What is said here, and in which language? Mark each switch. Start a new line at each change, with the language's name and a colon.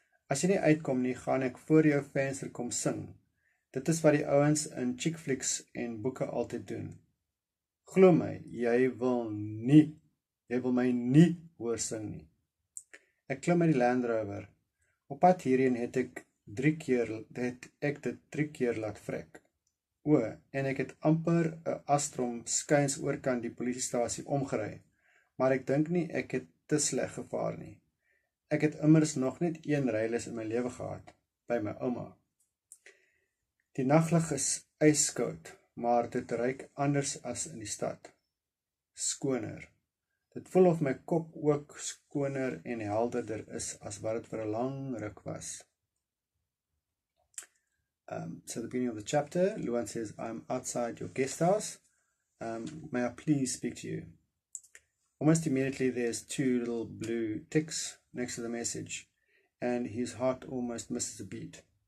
Afrikaans: As jy nie uitkom nie, gaan ek voor jou venster kom sing. Dit is wat die ouens in chick flicks en boeke altyd doen. Glo my, jy wil my nie hoor sing nie. Ek klim uit die Land Rover. Op pad hierheen het ek dit 3 keer laat vrek. En ek het amper 'n astrom skuins oorkant die polisiestasie omgery, maar ek dink nie ek het te sleg gevaar nie. Ek het immers nog net 1 ryles in my lewe gehad, by my ouma. Die naglig is yskoud, maar dit ruik anders as in die stad. Skoner. Dit voel of my kop ook skoner en helderder is as wat dit vir 'n lang ruk was.
English: So the beginning of the chapter, Luan says, I'm outside your guest house. May I please speak to you? Almost immediately there's 2 little blue ticks next to the message, and his heart almost misses a beat.